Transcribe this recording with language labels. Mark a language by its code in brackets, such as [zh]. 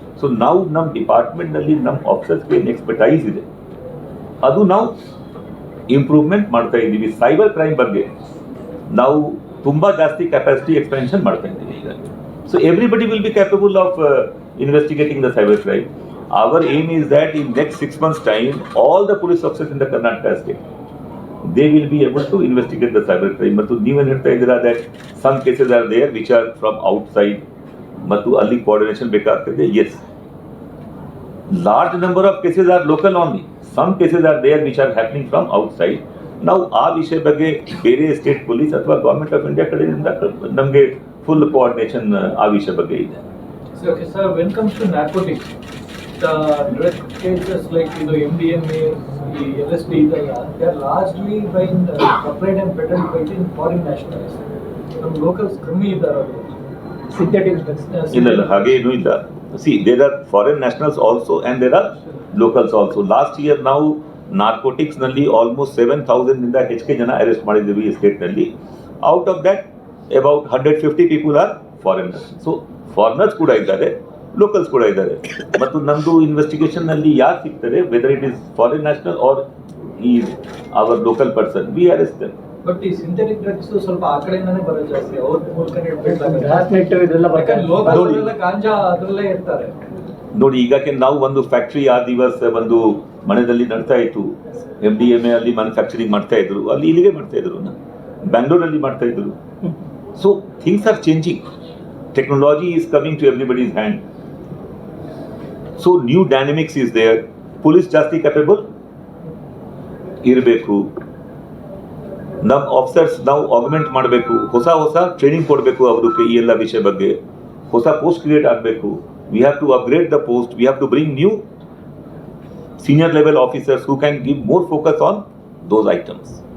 [kn] So ನಾವು ನಮ್ಮ department ನಲ್ಲಿ ನಮ್ಮ ಆಫೀಸರ್ಸ್ಗೆ ಏನು ಎಕ್ಸ್ಪರ್ಟೈಸ್ ಇದೆ ಅದು ನಾವು ಇಂಪ್ರೂವ್ಮೆಂಟ್ ಮಾಡ್ತಾ ಇದ್ದೀವಿ. ಸೈಬರ್ ಕ್ರೈಮ್ ಬಗ್ಗೆ ನಾವು ತುಂಬಾ ಜಾಸ್ತಿ ಕೆಪಾಸಿಟಿ ಎಕ್ಸ್ಪೆನ್ಷನ್ ಮಾಡ್ತಾ ಇದ್ದೀವಿ ಈಗ. [en] So everybody will be capable of investigating the cyber crime. Our aim is that in next 6 months time, all the police officers in the Karnataka state, they will be able to investigate the cyber crime. [kn] Mattu neeven ಹೇಳ್ತಾ ಇದ್ದೀರಾ [en] that some cases are there which are from outside, [kn] ಮತ್ತು ಅಲ್ಲಿ [en] coordination ಬೇಕಾಗ್ತದೆ. Yes, large number of cases are local only. Some cases are there which are happening from outside. [kn] ನಾವು ಆ ವಿಷಯ ಬಗ್ಗೆ ಬೇರೆ ಸ್ಟೇಟ್ ಪೊಲೀಸ್ ಅಥವಾ ಗವರ್ಮೆಂಟ್ ಆಫ್ ಇಂಡಿಯಾ ಕಡೆಯಿಂದ ನಮಗೆ ಫುಲ್ ಕೋಆರ್ಡಿನೇಷನ್ ಆ ವಿಷಯ ಬಗ್ಗೆ ಇದೆ. [en] Okay, sir, when it comes to narcotics, the drug cases like MDMA, LSD, they are largely being supplied and peddled by the foreign nationals. Some locals [kn] ಕಮ್ಮಿ ಇದ್ದಾರೆ. [en] synthetic drugs [kn] ಇಲ್ಲ, ಹಾಗೆ ಏನೂ ಇಲ್ಲ. [en] See, there are foreign nationals also and there are locals also. Last year [kn] ನಾವು narcotics ನಲ್ಲಿ almost 7,000 ನಿಂದ ಹೆಚ್ಚಿಗೆ ಜನ ಅರೆಸ್ಟ್ ಮಾಡಿದ್ದೀವಿ ಈ ಸ್ಟೇಟ್ ನಲ್ಲಿ. [en] Out of that about 150 people are foreigners. [kn] So foreigners ಕೂಡ ಇದ್ದಾರೆ, ಲೋಕಲ್ಸ್ ಕೂಡ ಇದ್ದಾರೆ. ಮತ್ತು ನಮ್ಮದು ಇನ್ವೆಸ್ಟಿಗೇಷನ್ ನಲ್ಲಿ ಯಾರು ಸಿಗ್ತಾರೆ, [en] Whether it is foreign national or is our local person, we arrest them. [kn] But ಈ ಸಿಂಥೆಟಿಕ್ ಡ್ರಗ್ಸ್ ಸ್ವಲ್ಪ ಆ ಕಡೆಯಿಂದಾನೇ ಬರೋದು ಜಾಸ್ತಿ, ಅವ್ರ ಮೂಲಕನೇ ಇದೆಲ್ಲ ಲೋಕಲ್ ಗಾಂಜಾ ಅದರಲ್ಲೇ ಇರ್ತಾರೆ. ನೋಡಿ, ಈಗಕ್ಕೆ ನಾವು ಒಂದು ಫ್ಯಾಕ್ಟ್ರಿ ಆ ದಿವಸ ಒಂದು ಮನೆಯಲ್ಲಿ ನಡ್ತಾ ಇತ್ತು. MDMA ಅಲ್ಲಿ ಮ್ಯಾನುಫ್ಯಾಕ್ಚರಿಂಗ್ ಮಾಡ್ತಾ ಇದ್ರು, ಅಲ್ಲಿ ಇಲ್ಲಿಗೆ ಮಾಡ್ತಾ ಇದ್ರು, ಬ್ಯಾಂಗ್ಳೂರಲ್ಲಿ ಮಾಡ್ತಾ ಇದ್ರು. [en] So things are changing. Technology is coming to everybody's hand. So new dynamics is there. [kn] Police ಜಾಸ್ತಿ capable ಇರಬೇಕು. ನಮ್ಮ ಆಫೀಸರ್ಸ್ ನಾವು ಆಗ್ಮೆಂಟ್ ಮಾಡಬೇಕು, ಹೊಸ ಟ್ರೈನಿಂಗ್ ಕೊಡಬೇಕು ಅವರಿಗೆ ಈ ಎಲ್ಲ ವಿಷಯ ಬಗ್ಗೆ. ಹೊಸ ಪೋಸ್ಟ್ ಕ್ರಿಯೇಟ್ ಆಗಬೇಕು. [en] We have to upgrade the post. We have to bring new senior level officers who can give more focus on those items.